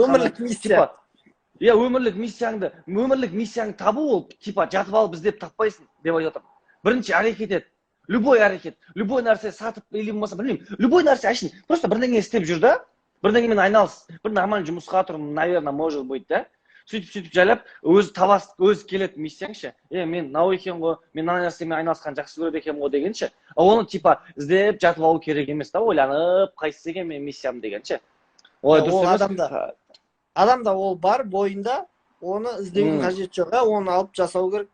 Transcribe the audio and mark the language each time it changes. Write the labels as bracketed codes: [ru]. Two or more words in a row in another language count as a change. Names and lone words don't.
[kk] өмірлік миссия. Өмірлік миссияңды табу ол, типа, жатып алып іздеп таппайсың деп айтып жатырмын. бірінші әрекет ет. Любой әрекет, любой нәрсе сатып или болмаса білмеймін. Любой нәрсе әшін просто бірдеңе істеп жүр да, бірдеңемен айналыс. Бір нормальный жұмысқа тұр, [ru] наверное, может быть, да. [kk] Сөйтіп жайлап өзі табас, өзі келеді миссияңшы. Мен мынау екен ғой, мен мына нәрсемен айналысқан жақсы көреді екенмін ғой дегенше. Оны типа іздеп жатып алу керек емес та, ойланып, қайсысы екен мен миссиям дегенше. Олай дұрыс емес. Адамда ол бар бойында, оны іздеудің қажеті жоқ, оны алып жасау керек.